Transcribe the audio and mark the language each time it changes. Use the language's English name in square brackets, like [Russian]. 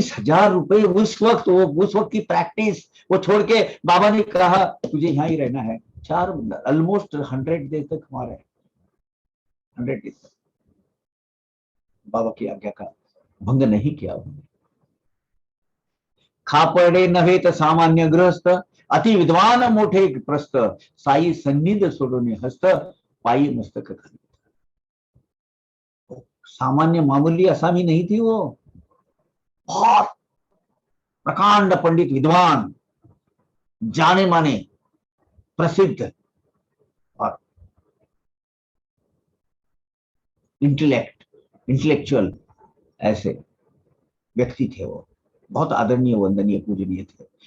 [Hindi] 30,000 रुपए उस वक्त की प्रैक्टिस वो छोड़ के बाबा ने कहा तुझे यहां ही रहना है। 4 ऑलमोस्ट 100 डेज तक हमारे 100 डेज तक बाबा की आज्ञा का भंग नहीं किया उन्होंने। [Marathi] खापडे नव्हे तर सामान्य गृहस्थ, अति विद्वान मोठे प्रस्त, साई सन्निध सोडून हस्त, पायी मस्तक खाली। [Hindi] सामान्य मामूली असामी नहीं थी वो, बहुत प्रकांड पंडित, विद्वान, जाने माने, प्रसिद्ध और इंटेलेक्चुअल ऐसे व्यक्ति थे वो, बहुत आदरणीय, वंदनीय, पूजनीय थे।